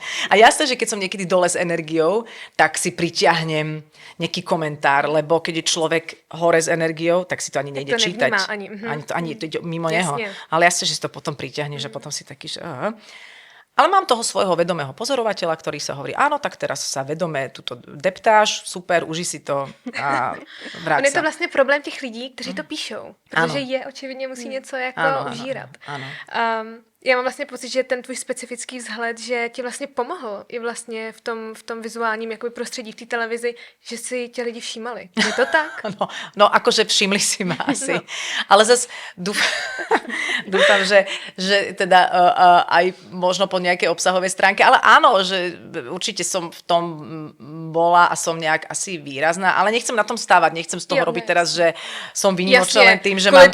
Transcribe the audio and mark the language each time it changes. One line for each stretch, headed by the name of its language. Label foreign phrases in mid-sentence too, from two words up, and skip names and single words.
Slovak: A jasné, že keď som niekedy dole s energiou, tak si pritiahnem nejaký komentár, lebo keď je človek hore s energiou, tak si to ani nejde čítať. Ani to ide mimo neho. Ale jasné, že si to potom pritiahne, že potom si taký, že... Ale mám toho svojho vedomého pozorovateľa, ktorý sa hovorí, áno, tak teraz sa vedome tuto deptáš, super, uži si to a vráť sa.
Czech: Je to vlastně problém těch lidí, kteří to píšou, protože je očividně musí něco jako užírat. Ano. Já mám vlastně pocit, že ten tvůj specifický vzhled, že ti vlastně pomohl i vlastně v tom vizuálním jakoby prostředí v té televizi, že si tě lidi všímali. Je to tak?
Slovak: No akože všimli si ma asi. No. Ale zase dúfam, že teda aj možno po nejakej obsahovej stránke, ale áno, že určite som v tom bola a som nejak asi výrazná, ale nechcem na tom stávať, nechcem z toho robiť teraz, že som výnimočná len tým, že mám...